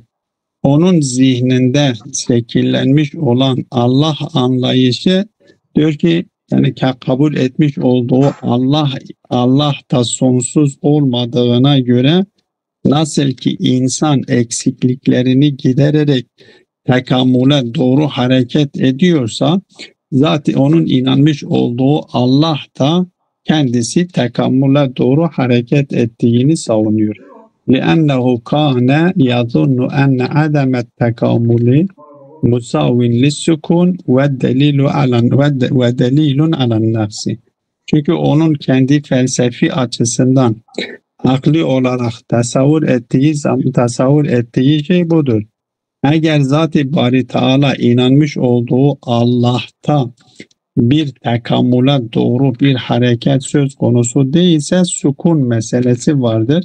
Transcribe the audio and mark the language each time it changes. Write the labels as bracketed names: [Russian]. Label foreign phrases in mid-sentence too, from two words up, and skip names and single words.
[Turkish] Onun zihninde şekillenmiş olan Allah anlayışı diyor ki, yani kabul etmiş olduğu Allah da sonsuz olmadığına göre nasıl ki insan eksikliklerini gidererek tekamüle doğru hareket ediyorsa, zaten onun inanmış olduğu Allah da kendisi tekamüle doğru hareket ettiğini savunuyor. [Arabic] لِأَنَّهُ كَانَ يَظُنُّ أَنَّ عَدَمَ التَّكَامُلِ مُسَاوٍ لِلسُّكُونِ وَدَلِيلٌ عَلَى النَّفْسِ. [Turkish] Çünkü onun kendi felsefi açısından akli olarak tasavvur ettiği şey budur. Eğer Zat-ı Bari Teala inanmış olduğu Allah'ta bir tekamüle doğru bir hareket söz konusu değilse sukun meselesi vardır.